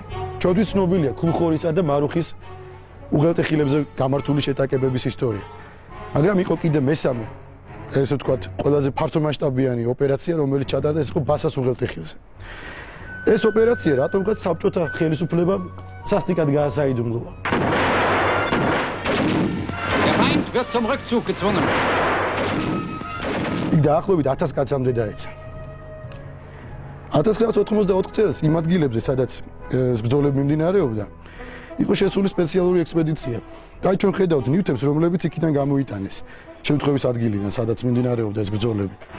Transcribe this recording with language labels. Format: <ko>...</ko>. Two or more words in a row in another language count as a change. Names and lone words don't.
<ka>ჩვენთვის ცნობილია ქულხორისა და მარუხის უღელტეხილებზე გამართული შეტაკებების ისტორია. მაგრამ იყო კიდე მესამე, ესე ვთქვათ, ყველაზე ფართომასშტაბიანი ოპერაცია, რომელიც ჩატარდა, ეს იყო ბასას უღელტეხილზე. ეს ოპერაცია რატომღაც საბჭოთა ხელისუფლებამ სასტიკად გაასაიდუმლოა.</ka> <de>Der Feind wird zum Rückzug gezwungen.</de> <ka>იქ დაახლოებით 1000 კაცამდე დაეცა. 1984 წელს იმ ადგილებზე, სადაც ბრძოლები მიმდინარეობდა, იყო შესული სპეციალური ექსპედიცია. და ჩვენ ხედავთ ნივთებს, რომლებიც იქიდან გამოიტანეს შემთხვევის ადგილიდან, სადაც მიმდინარეობდა ეს ბრძოლები.</ka>